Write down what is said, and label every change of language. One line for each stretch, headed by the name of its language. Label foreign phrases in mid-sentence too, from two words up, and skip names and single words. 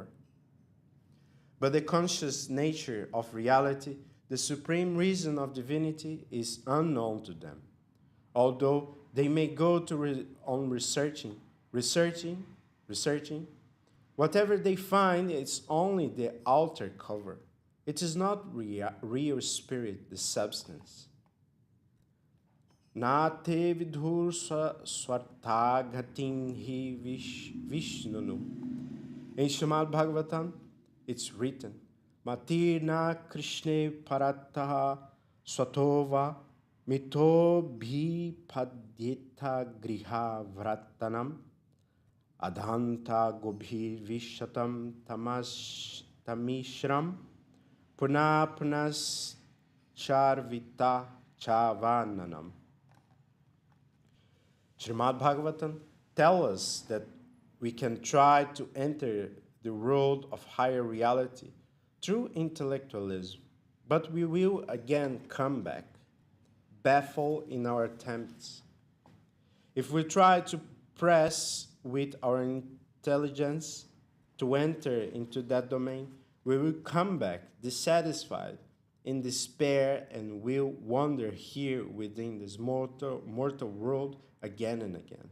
English: But the conscious nature of reality, the supreme reason of divinity, is unknown to them, although they may go on researching. Whatever they find is only the outer cover. It is not real spirit, the substance.
Sanskrit: न ते विदुः स्वार्थगतिं हि विष्णुं.
English: In Srimad Bhagavatam, it's written,
Sanskrit: मतिर्न कृष्णे परतः स्वतो वा मिथो ऽभिपद्येत गृह व्रतानाम् अदान्त गोभिर् विशतां तमिस्रं पुनः पुनश् चर्वित चर्वणानाम्.
English: Srimad Bhagavatam tells us that we can try to enter the world of higher reality through intellectualism, but we will again come back, baffled in our attempts. If we try to press with our intelligence to enter into that domain, we will come back dissatisfied, in despair, and will wander here within this mortal world again and again.